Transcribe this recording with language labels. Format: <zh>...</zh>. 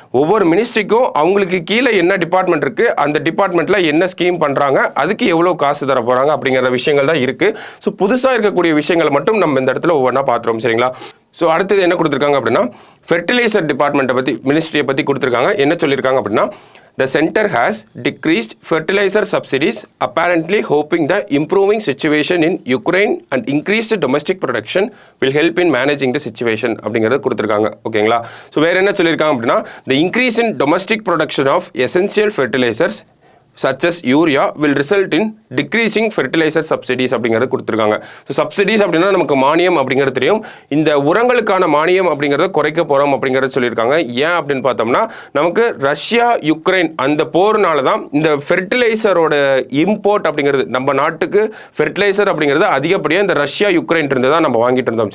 <ta>ஒவ்வொரு மினிஸ்ட்ரிக்கும் அவங்களுக்கு கீழே என்ன டிபார்ட்மெண்ட் இருக்கு, அந்த டிபார்ட்மெண்ட்ல என்ன ஸ்கீம் பண்றாங்க, அதுக்கு எவ்வளவு காசு தர போறாங்க அப்படிங்கிற விஷயங்கள் தான் இருக்கு. ஸோ புதுசாக இருக்கக்கூடிய விஷயங்களை மட்டும் நம்ம இந்த இடத்துல ஒவ்வொன்றா பார்த்துறோம். சரிங்களா, ஸோ அடுத்தது என்ன கொடுத்துருக்காங்க அப்படின்னா ஃபெர்டிலைசர் டிபார்ட்மெண்ட்டை பற்றி, மினிஸ்ட்ரியை பற்றி கொடுத்துருக்காங்க. என்ன சொல்லியிருக்காங்க அப்படின்னா</ta> <en>the center has decreased fertilizer subsidies, apparently hoping the improving situation in Ukraine and increased domestic production will help in managing the situation</en> <ta>அப்படிங்கிறத கொடுத்துருக்காங்க. ஓகேங்களா, ஸோ வேற என்ன சொல்லியிருக்காங்க அப்படின்னா</ta> <en>the increase in domestic production of essential fertilizers such as urea will result in decreasing fertilizer subsidies</en> <ta>அப்படிங்கிறது கொடுத்துருக்காங்க. So subsidies அப்படின்னா நமக்கு மானியம் அப்படிங்கிறது தெரியும். இந்த உரங்களுக்கான மானியம் அப்படிங்கிறத குறைக்க போகிறோம் அப்படிங்கிறத சொல்லியிருக்காங்க. ஏன் அப்படின்னு பார்த்தோம்னா நமக்கு ரஷ்யா யுக்ரைன் அந்த போர்னால தான் இந்த ஃபெர்டிலைசரோட இம்போர்ட் அப்படிங்கிறது, நம்ம நாட்டுக்கு ஃபெர்டிலைசர் அப்படிங்கிறது அதிகப்படியாக இந்த ரஷ்யா யுக்ரைன் இருந்து தான் நம்ம வாங்கிட்டு இருந்தோம்.</ta>